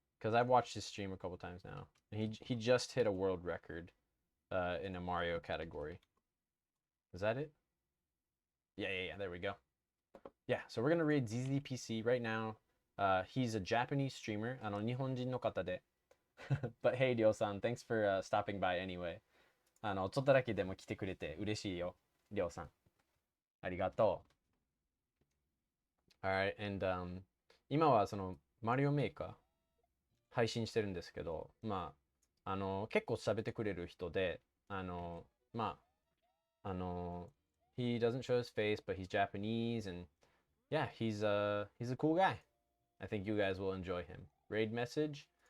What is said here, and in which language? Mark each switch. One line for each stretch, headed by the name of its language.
English: Because I've watched his stream a couple times now. And he just hit a world record in a Mario category. Is that it? Yeah, there we go. Yeah, so we're gonna raid ZZPC right now. He's a Japanese streamer.
Japanese: 日本人の方で。
English: But hey, Ryo-san, thanks for stopping by anyway.
Japanese: ちょっとだけでも来てくれて嬉しいよ、Ryo-san. ありがとう。
English: Alright, and
Japanese: 今はそのマリオメーカー配信してるんですけど、まあ、結構喋ってくれる人で、まあ、
English: he doesn't show his face, but he's Japanese, and yeah, he's a cool guy. I think you guys will enjoy him. Raid message.